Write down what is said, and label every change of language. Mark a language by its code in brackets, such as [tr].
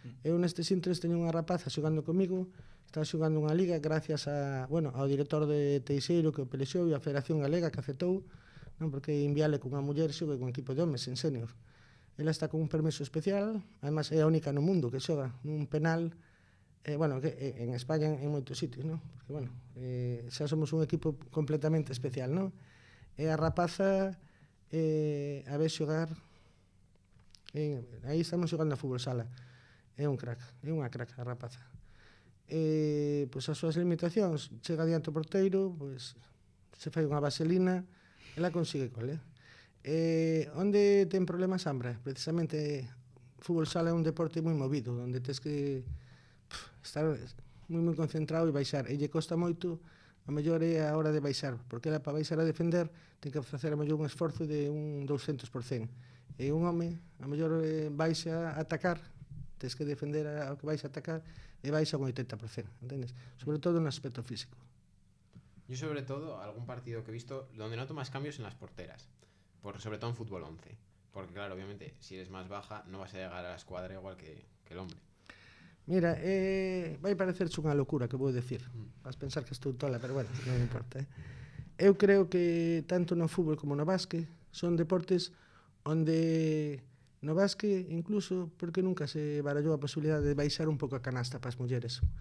[gl] Eu nestes intres teño unha rapaza xogando comigo, está xogando unha liga gracias ao director de Teixeiro que o pelexou e a Federación Galega que aceptou, non, porque é inviable que unha muller xogue con equipo de homes en senior. Ela está con un permiso especial, además é a única no mundo que xoga nun penal, que en España en moitos sitios, non? Porque, xa somos un equipo completamente especial, non? E a rapaza a ver xogar, aí estamos xogando a fútbol sala, é un crack, é unha crack a rapaza. Pois as súas limitacións, chega diante o porteiro, pois se fai unha vaselina, ela consigue gol, onde ten problemas Ambra? Precisamente fútbol sala é un deporte moi movido, onde tens que estar moi concentrado e baixar, e lle costa moito, a mellor é a hora de baixar, porque ela para baixar a defender ten que facer a mellor un esforzo de un 200%, e un home a mellor baixa a atacar, tens que defender ao que vais a atacar, e baixa un 80%, entendes? Sobre todo no aspecto físico. [es] Yo sobre todo, algún partido que he visto donde noto más cambios en las porteras, sobre todo en fútbol 11, porque claro, obviamente, si eres más baja no vas a llegar a la escuadra igual que el hombre. [gl] Mira, vai parecerche unha locura que vou decir. Vas pensar que estou tola, pero bueno, non importa. Eu creo que tanto no fútbol como no básquet son deportes onde No básquet, incluso, porque nunca se barallou a posibilidade de baixar un pouco a canasta para as mulleres.